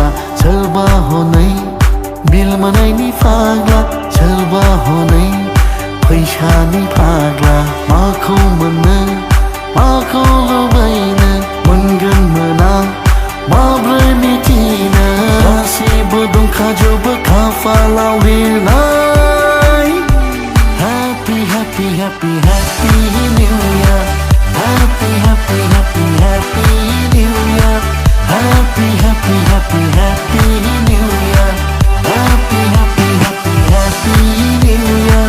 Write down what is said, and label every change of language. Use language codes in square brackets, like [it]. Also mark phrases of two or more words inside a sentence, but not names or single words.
[brx] सोरबा हनै बिल मोननायनि फाग्ला सोरबा हनै फैसानि फाग्ला माखौ मोननो माखौ लुबैनो मोनगोन मोना माब्रै मिथिनो गासिबो दंखाजोबो खाफालाव लिरनाय [en] Happy, happy, happy, happy New Year. Happy, happy, happy, happy New Year. Happy, happy, happy, happy New Year. Happy, happy, happy, happy New Year.